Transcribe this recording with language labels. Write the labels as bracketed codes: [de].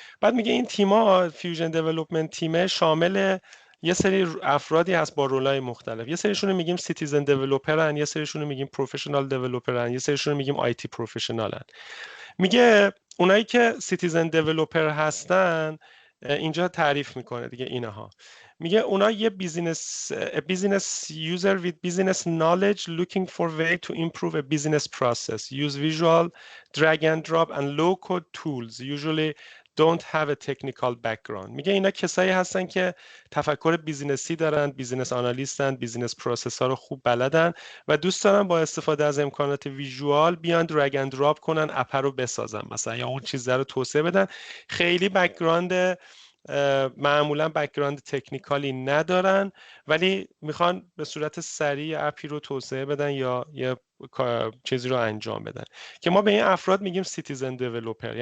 [fa] بعد میگه این تیما، فیوژن دیولپمنت تیم، شامل یه سری افرادی هست با رولای مختلف. یه سریشون رو میگیم سیتیزن دیولپرن، یه سریشون رو میگیم پروفشنال دیولپرن، یه سریشون رو میگیم آیتی پروفشنالن. میگه اونایی که سیتیزن دیولپر هستن اینجا تعریف میکنه دیگه اینها. میگه اونا یه [en] business user with business knowledge looking for way to improve a business process, use visual, drag and drop and low code tools, usually don't have a technical background. [fa] میگه اینا کسایی هستن که تفکر بیزینسی دارن، بیزینس آنالیستن، بیزینس پروسس ها رو خوب بلدن و دوست دارن با استفاده از امکانات ویژوال بیان درگ اند دراپ کنن، اپ رو بسازن مثلا، یا اون چیزا رو توسعه بدن. خیلی بک‌گراند معمولا بک‌گراند تکنیکالی ندارن، ولی میخوان به صورت سریع اپی رو توسعه بدن یا یه چیزی رو انجام بدن، که ما به این افراد میگیم سیتیزن دیولپر.